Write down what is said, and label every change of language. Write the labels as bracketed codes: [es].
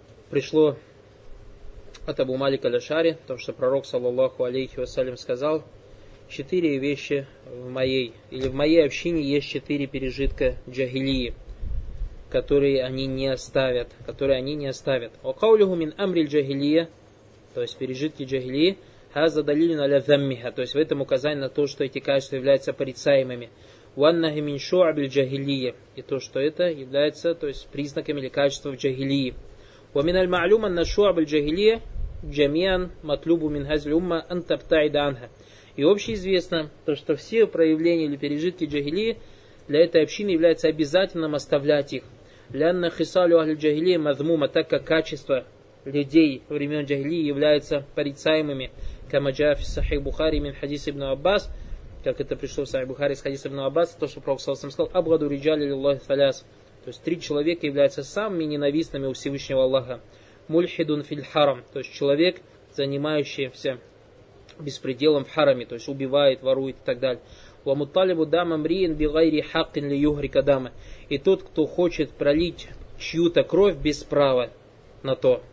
[ru] Пришло от Абу Малика аль-Ашари, то, что пророк, саллаллаху алейхи вассалям, сказал, четыре вещи в моей, или в моей общине есть четыре пережитка джахилии, которые они не оставят, которые они не оставят. «Окаулюху мин амриль джахилия», то есть пережитки джахилии, «хаза далилин аля заммиха», то есть в этом указание на то, что эти качества являются порицаемыми. «Ваннахи мин шуабиль джахилия», и то, что это является, то есть признаками или качеством джахилии. [ar] ومن المعلوم أن شعب الجاهلية جميعا مطلوب من هذه الأمة أن تبتعد عنها. [ru] И общеизвестно то, что все проявления или пережитки джахилии для этой общины является обязательным оставлять их. [ar] لأن خصال أهل الجاهلية مذمومة, [ru] так как качества людей времен джахилии являются порицаемыми. [ar] كما جاء في صحيح البخاري من حديث ابن عباس, [ru] как это пришло в [ar] صحيح البخاري [ru] из хадиса [ar] ابن عباس, [ru] то, что пророк [ar] صلى الله عليه وسلم [ru] сказал: [ar] أبغض رجال لله ثلاث. [ru] То есть три человека являются самыми ненавистными у Всевышнего Аллаха. Мульхидун филь харам. То есть человек, занимающийся беспределом в хараме. То есть убивает, ворует и так далее. Ва муталибу дама мриин бигайри хаккин ли юхрика дама. И тот, кто хочет пролить чью-то кровь без права на то.